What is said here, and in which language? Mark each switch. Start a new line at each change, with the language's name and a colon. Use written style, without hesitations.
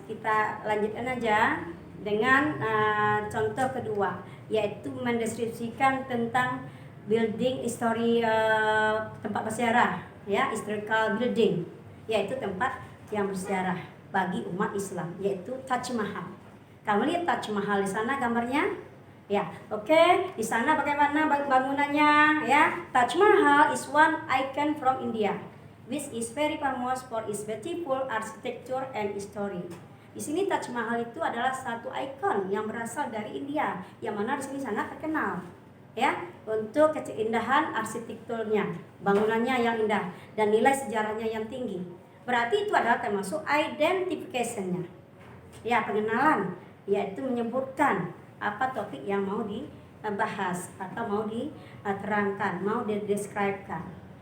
Indonesian: Kita lanjutkan aja dengan contoh kedua, yaitu mendeskripsikan tentang building history, tempat bersejarah, ya, historical building, yaitu tempat yang bersejarah bagi umat Islam, yaitu Taj Mahal. Kamu lihat Taj Mahal di sana gambarnya? Ya, oke. Di sana bagaimana bangunannya?
English: Ya, Taj Mahal is one icon from India, which is very famous for its beautiful architecture and history.
Indonesian: Di sini Taj Mahal itu adalah satu ikon yang berasal dari India, yang mana di sini sangat terkenal, ya, untuk keindahan arsitekturnya, bangunannya yang indah dan nilai sejarahnya yang tinggi. Berarti itu adalah termasuk identification-nya, ya, pengenalan, yaitu menyebutkan apa topik yang mau dibahas atau mau diterangkan, mau dideskripsikan.